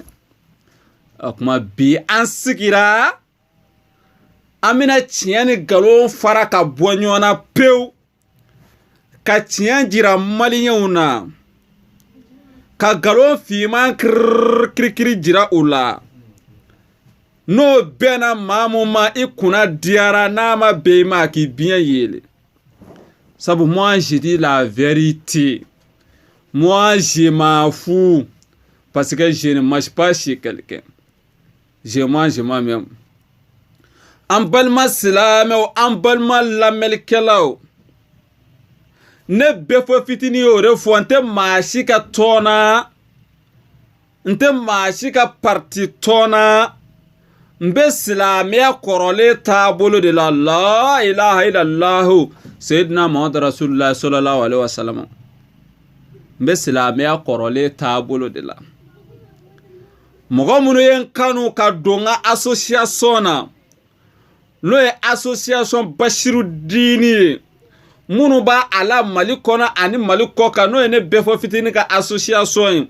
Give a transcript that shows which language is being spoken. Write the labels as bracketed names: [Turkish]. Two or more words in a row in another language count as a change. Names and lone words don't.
[Bambara] O kuma bi an sigira, an bɛna tiɲɛ ni nkalon fara ka bɔ ɲɔgɔn na pewu, ka tiɲɛ jira maliyɛnw na, ka nkalon fiman kirikiri jira u la. N'o bɛnna maa mun ma i kunna diyara, n'a ma bɛn i ma k'i biɲɛ yele. [French] Sabu moi je dis la vérité, moi je m'en fous parce que je ne marche pas chez quelqu'un, je mange moi-même. [Bambara] An balima silamɛw, an balima lamɛnnikɛlaw, ne bɛɛ fɔ fitinin y'o de fɔ, n tɛ maa si ka tɔn na, n tɛ maa si ka parti tɔn na, n bɛ silamɛya kɔrɔlen taabolo de la. [Arabic] لا إله إلا الله سيدنا محمد رسول الله صلى الله عليه وسلم. [Bambara] N bɛ silamɛya kɔrɔlen taabolo de la. Mɔgɔ minnu ye n kanu ka don n ka association na, n'o ye association Basiru Dini ye, minnu b'a ala Mali kɔnɔ ani Mali kɔ kan, n'o ye ne bɛɛ fɔ fitinin ka association ye.